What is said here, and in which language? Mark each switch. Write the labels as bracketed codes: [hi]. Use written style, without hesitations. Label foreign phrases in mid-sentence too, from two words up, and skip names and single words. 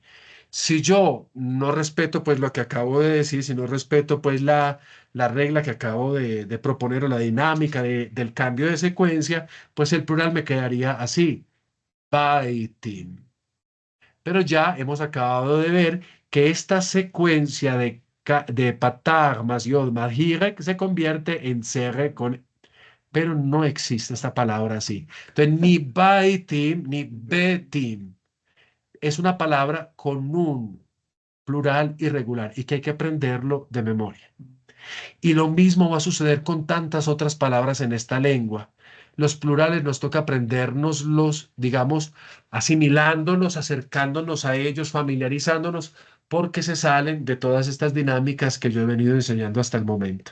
[es] Si yo no respeto pues lo que acabo de decir, si no respeto pues la regla que acabo de proponer o la dinámica del cambio de secuencia, pues el plural me quedaría así, baitin. Pero ya hemos acabado de ver que esta secuencia de patag más yod más hirek se convierte en serre con, pero no existe esta palabra así. Entonces, ni baitim ni betim es una palabra con un plural irregular y que hay que aprenderlo de memoria. Y lo mismo va a suceder con tantas otras palabras en esta lengua. Los plurales nos toca aprendérnoslos, digamos, asimilándonos, acercándonos a ellos, familiarizándonos, porque se salen de todas estas dinámicas que yo he venido enseñando hasta el momento.